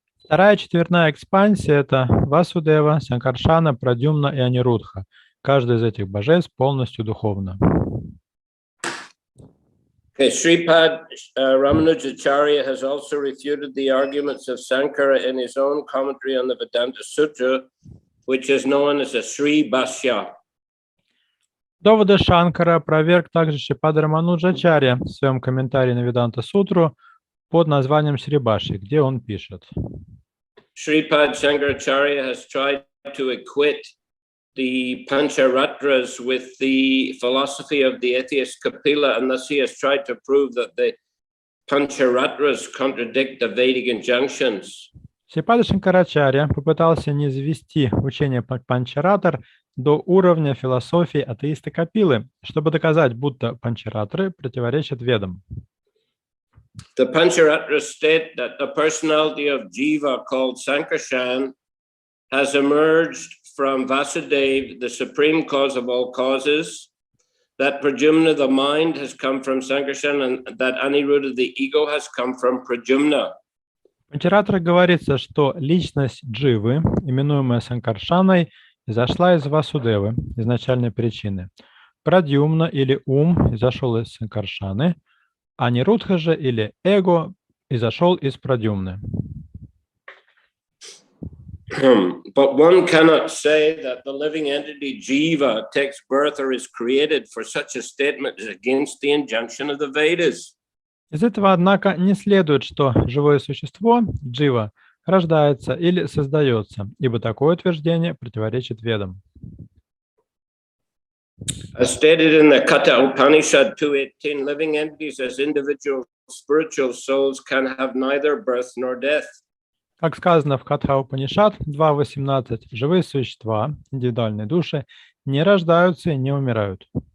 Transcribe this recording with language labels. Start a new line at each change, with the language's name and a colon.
Russian: Вторая четвертная экспансия – это Васудева, Санкаршана, Прадюмна и Анирудха. Каждый из этих божеств полностью духовно.
English: Okay, Sripad Ramanujacharya has also refuted the arguments of Sankara in his own commentary on the Vedanta Sutra, which is known as a Sri Bhashya.
Russian: Доводы Шанкара опроверг также Шрипад Рамануджачарья в своем комментарии на Веданта Сутру под названием Шрибаши, где он пишет.
English: Sripad Shankaracharya has tried to equate the Pancharatras with the philosophy of the atheist Kapila, and thus he has tried to prove that the Pancharatras contradict the Vedic injunctions.
Russian: Шрипад Шанкарачарья попытался низвести учение Панчаратар до уровня философии атеиста Капилы, чтобы доказать, будто Панчаратры противоречат Ведам.
English: The Pancharatras state that the personality of Jiva called Sankarshan has emerged from Vasudeva, the supreme cause of all causes, that Pradyumna, the mind, has come from Sankarshan, and that Aniruddha, the ego, has come from Pradyumna.
Russian: В Панчаратрах говорится, что личность Дживы, именуемая Санкаршаной, изошла из Васудевы, изначальной причины. Прадюмна или ум изошел из Санкаршаны, а Нирудха же или эго изошел из Прадюмны.
English: But one cannot say that the living entity Jiva takes birth or is created, for such a statement is against the injunction of the Vedas.
Russian: Из этого, однако, не следует, что живое существо, джива, рождается или создается, ибо такое утверждение противоречит Ведам.
English: As stated in the Katha Upanishad 2.18, living entities as individual spiritual souls can have neither birth nor death.
Russian: Как сказано в Катха Упанишад 2.18, живые существа, индивидуальные души, не рождаются и не умирают.